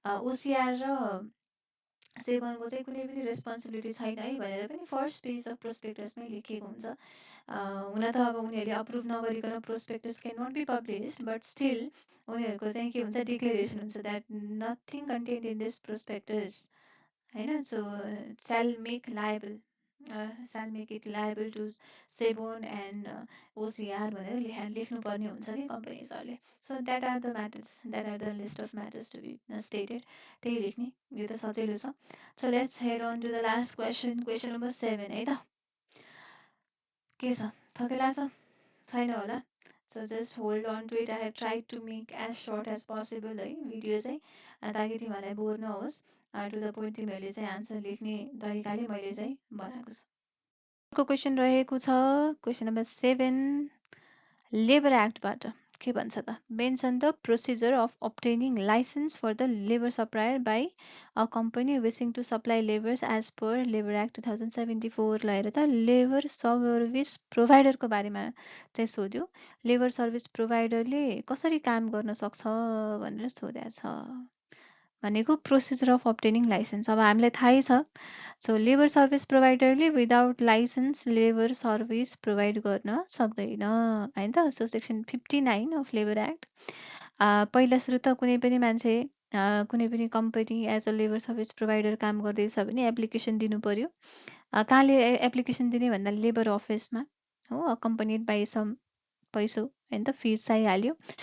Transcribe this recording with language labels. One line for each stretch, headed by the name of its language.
Nepali: ओसिआर र सेभनको चाहिँ कुनै पनि रेस्पोन्सिबिलिटी छैन है भनेर पनि फर्स्ट पेज अफ प्रोस्पेक्टसमै लेखिएको हुन्छ। हुन त अब उनीहरूले अप्रुभ नगरिकन
English: prospectus can not be published, but still
Nepali: उनीहरूको चाहिँ के हुन्छ, डिक्लेरेसन हुन्छ
English: that nothing contained in this prospectus, होइन, so shall make liable, shall make it liable to Sebon and OCR
Nepali: भनेर लेख्नुपर्ने हुन्छ कि कम्पनीजहरूले.
English: So that are the matters, that are the list of matters to be stated.
Nepali: त्यही लेख्ने, यो त सजिलो छ.
English: So let's head on to the last question, question number 7
Nepali: है त. के छ, थकेला छ, छैन होला.
English: So just hold on to it. I have tried to make as short as possible है
Nepali: भिडियो चाहिँ, ताकि तिमीहरूलाई बोर नहोस्.
English: to the point
Nepali: तिमीहरूले चाहिँ आन्सर लेख्ने तरिकाले मैले चाहिँ बनाएको छु. अर्को क्वेसन रहेको छ, क्वेसन नम्बर 7, लेबर एक्टबाट के भन्छ त,
English: Mention the procedure of obtaining licence for the labour supplier by a company wishing to supply labours as per labour act 2074.
Nepali: ल हेर त, लेबर सर्भिस प्रोभाइडरको बारेमा चाहिँ सोध्यो. लेबर सर्भिस प्रोभाइडरले कसरी काम गर्न सक्छ भनेर सोधेको छ भनेको प्रोसिजर अफ obtaining लाइसेन्स. अब हामीलाई थाहै छ. So labour service प्रोभाइडरले without licence labour service provide गर्न सक्दैन होइन त. So section 59 of labour act, पहिला सुरु त कुनै पनि मान्छे कुनै पनि company as a labour service provider काम गर्दैछ भने एप्लिकेसन दिनु पर्यो. कहाँले एप्लिकेसन दिने भन्दा लेबर अफिसमा हो, अकम्पनीड बाई सम पैसो होइन त, फिज चाहिहाल्यो.